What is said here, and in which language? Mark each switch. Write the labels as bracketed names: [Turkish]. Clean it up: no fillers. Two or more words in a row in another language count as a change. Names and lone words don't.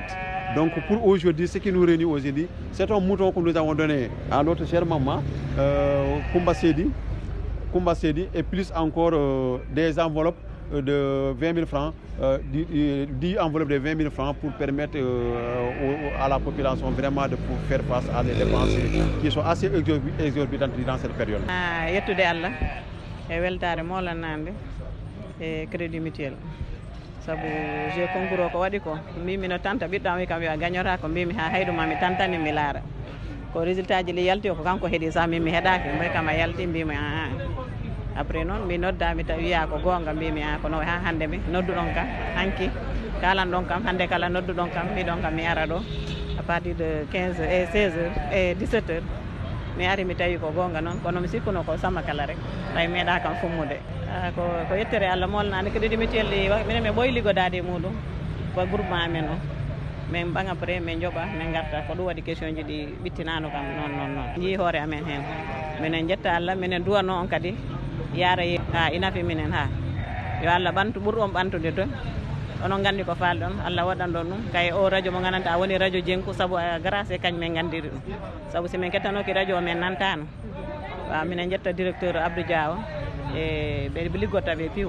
[French] Donc pour aujourd'hui, ce qui nous réunit aujourd'hui, c'est un mouton que nous avons donné à notre chère maman, Koumba Sedi, et plus encore des enveloppes de 20 000 francs, 10 enveloppes de 20 000 francs pour permettre à la population vraiment de faire face à des dépenses qui sont assez exorbitantes dans cette période. [Fula] Yettude Allah e weltare molanande e [French] crédit mutuel. [Fula] Sabu je concours o ko waɗi ko mbimi no tanta ɓiɗɗo am wi kam yo a gagnota ko mbimi ha hayduma mi tantani mi laara ko résultat ji li yalti o ko kanko heeɗi sa min mi heeɗaki mboy kam a yalti mbimi après noon mi noddami tawi wiya ko gonga mbimi ko no ha hande mi nodduɗon kam hanki kalan ɗon kam hande kala nodduɗon kam mbiɗon kam mi ara ɗo [French] à partir de 15 et 16 heures et 17 heures [Fula] mi ari mi tawi ko gonga noon kono mi sikkuno ko sama kala rek tawi meeɗa kam fummude ko yettere Allah molnade [French] crédit mutuel [Fula] minen mi ɓoyi liggodade e muɗum ko groupement amen o min ɓaŋa après min jooɓa min garta ko ɗum waɗi question ji ɗi ɓittinano kam noon jii hoore amen hen minen jetta Allah minen duwanno on kadi yaara ha inafi minen ha yo Allah ɓantu ɓurɗon ɓantude to onon gandi ko falɗon Allah waɗan ɗon ɗum kay o radio mo gandanɗa woni radio jenku saabu grâce e kañ min gandiri ɗum saabu si min kettanoki radio o min nantano waaw minen jetta directeur Abdou Diawa e ɓe liggotta ɓe piw